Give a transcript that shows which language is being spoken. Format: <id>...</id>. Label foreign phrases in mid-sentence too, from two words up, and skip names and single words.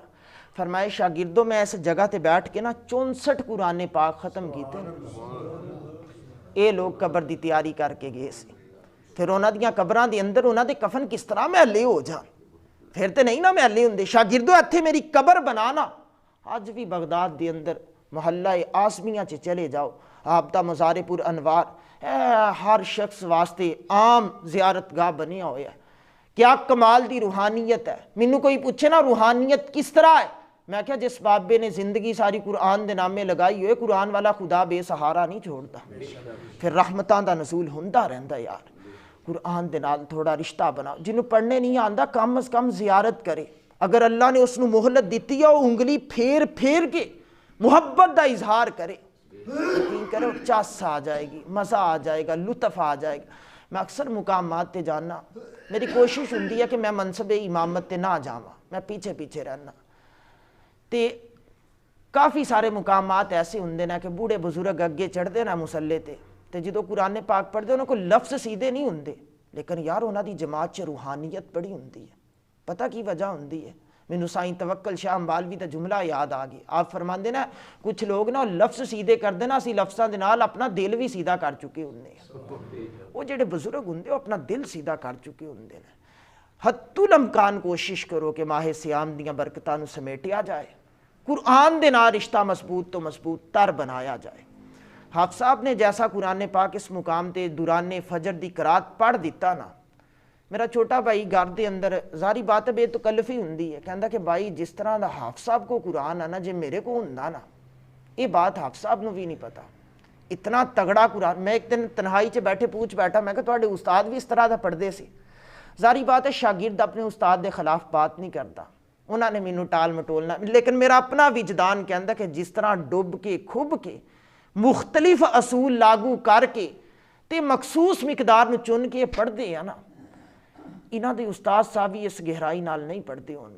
<ur>فرمائے شاگردوں میں اس جگہ پر بیٹھ کے نا 64 قرآن پاک ختم کیے.</ur> <pa>یہ لوگ قبر کی تیاری کر کے گئے سی، پھر اُنہوں دیاں قبراں دے اندر اُنہوں نے کفن کس طرح مہلے ہو جان، پھر تو نہیں نا مہلے ہوندے. شاگردو ایتھے میری قبر بنانا، اج بھی بغداد کے اندر محلہ آسمیہ چ چلے جاؤ, آپ دا مزار پر انوار ہر شخص واسطے عام زیارت گاہ بنیا ہوا ہے. کیا کمال دی روحانیت ہے. مینوں کوئی پوچھے نا روحانیت کس طرح ہے, میں کہا جس بابے نے زندگی ساری قرآن دے نامے لگائی ہوئے, قرآن والا خدا بے سہارا نہیں چھوڑتا, پھر رحمتاں دا نزول ہوندا رہندا. یار قرآن دے نال تھوڑا رشتہ بناؤ. جنہوں پڑھنے نہیں آندا کم از کم زیارت کرے. اگر اللہ نے اس نو مہلت دیتی ہے وہ انگلی پھیر پھیر کے محبت دا اظہار کرے, یقین کرو چس آ جائے گی, مزہ آ جائے گا, لطف آ جائے گا. میں اکثر مقامات تے جانا, میری کوشش ہوندی ہے کہ میں منصب امامت تے نہ جاواں, میں پیچھے پیچھے رہنا. تے کافی سارے مقامات ایسے ہوندے نا کہ بوڑھے بزرگ اگے چڑھتے نا مسلے تے جدو قرآن پاک پڑھتے انہوں کو لفظ سیدھے نہیں ہوندے, لیکن یار انہاں دی جماعت چ روحانیت بڑی ہوندی ہے. پتہ کی وجہ ہوندی ہے؟ مینوں سائیں توکل شاہ امبالوی دا جملہ یاد آ گیا. آپ فرماندے نا کچھ لوگ نا لفظ سیدھے کردے نا, اسی لفظاں دے نال اپنا دل بھی سیدھا کر چکے ہوندے ہیں. وہ جڑے بزرگ ہوندے وہ اپنا دل سیدھا کر چکے ہوندے ہیں. حتی الامکان کوشش کرو کہ ماہ سیام دیاں برکتاں نو سمیٹیا جائے, قرآن دے نال رشتہ مضبوط تو مضبوط تر بنایا جائے. حافظ صاحب نے جیسا قرآن پاک اس مقام تے دوران فجر دی قرات پڑھ دیتا نا, میرا چھوٹا بھائی گھر دے اندر ظاہری بات بے تکلفی ہوندی ہے, کہندا کہ بھائی جس طرح دا حافظ صاحب کو قرآن ہے نا, جے میرے کو ہوندا نا, یہ بات حافظ صاحب نو بھی نہیں پتا, اتنا تگڑا قرآن. میں ایک دن تنہائی چ بیٹھے پوچھ بیٹھا, میں کہ تواڈے استاد بھی اس طرح دا پڑھدے سی. ظاہری بات ہے شاگرد اپنے استاد دے خلاف بات نہیں کرتا, انہوں نے مینوں ٹال مٹولنا, لیکن میرا اپنا وجدان کہندا کہ جس طرح ڈب کے کھب کے مختلف اصول لاگو کر کے تے مخصوص مقدار نو چن کے پڑھدے ہیں نا, انہاں دے استاد صاحب بھی اس گہرائی نال نہیں پڑھتے ہون گے.</pa>